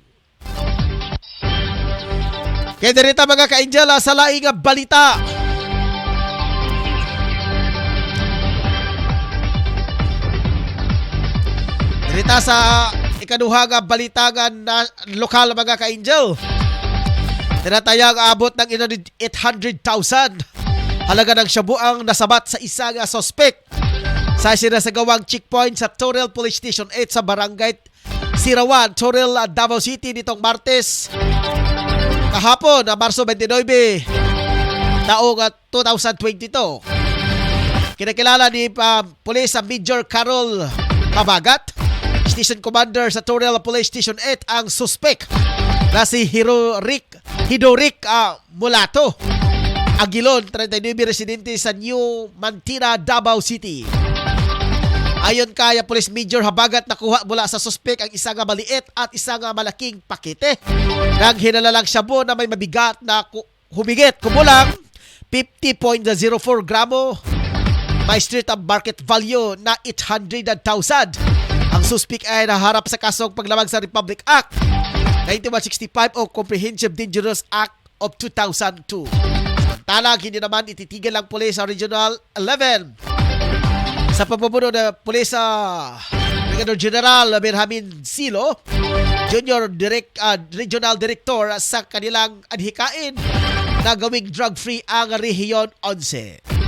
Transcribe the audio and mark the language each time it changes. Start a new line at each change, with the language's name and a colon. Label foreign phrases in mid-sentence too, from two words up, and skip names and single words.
Cebuano: Kaya dirita mga ka-angel sa laing balita. Dirita sa ikaduha nga balita nga na lokal mga ka-angel.
Filipino: Tinatayang abot ng 800,000 halaga ng shabu ang nasabat sa isang suspect sa sinasagawang checkpoint sa Toril Police Station 8 sa Barangay Sirawan, Toril, Davao City nitong Martes kahapon na Marso 29 taong 2022. Kinakilala ni Police Major Carol Kabagat, Station Commander sa Toril Police Station 8 ang suspect na si Hidorik Mulato Aguilon, 39 residente sa New Mantina, Davao City. Ayon kay Police Major Habagat, nakuha mula sa suspect ang isa nga maliit at isa nga malaking pakete ng hinalalang shabu na may mabigat na humigit kumulang 50.04 gramo, may
English: street market value
Filipino: na 800,000. Ang suspect ay naharap sa kasong paglamag sa Republic Act 9165 o Comprehensive Dangerous Act of 2002. Samantalang hindi naman ititigil ang pulis sa Regional 11 sa pamumuno ng pulis Brigadier General Benjamin Silo, Junior Regional Director sa kanilang adhikain na gawing drug-free ang Rehiyon 11.